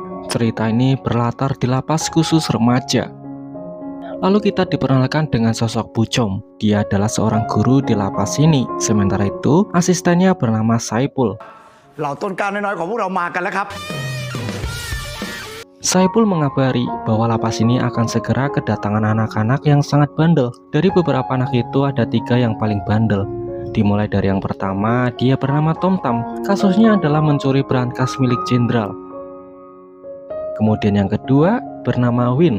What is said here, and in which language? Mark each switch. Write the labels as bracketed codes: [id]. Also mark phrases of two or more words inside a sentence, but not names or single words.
[id] Cerita ini berlatar di lapas khusus remaja. Lalu kita diperkenalkan dengan sosok Bucom. Dia adalah seorang guru di lapas ini. Sementara itu, asistennya bernama Saipul. [th] เหล่าต้นกล้าน้อยๆของพวกเรามากันแล้วครับ [id] Saipul mengabari bahwa lapas ini akan segera kedatangan anak-anak yang sangat bandel. Dari beberapa anak itu ada 3 yang paling bandel. Dimulai dari yang pertama, dia bernama Tomtam. Kasusnya adalah mencuri berangkas milik jenderal. Kemudian yang kedua, bernama Win.